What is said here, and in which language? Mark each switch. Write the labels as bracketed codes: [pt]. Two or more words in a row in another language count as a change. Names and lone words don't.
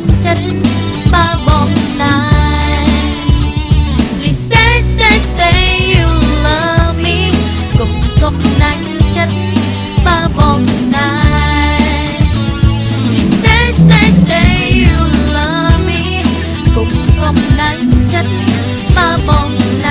[km] ចិត្តបើបងស្នេហ៍ [en] Please say you love me [km] គុំណាញ់ចិត្តបើបងស្នេហ៍ [en] Please say you love me [km] គុំណាញ់ចិត្តបើបង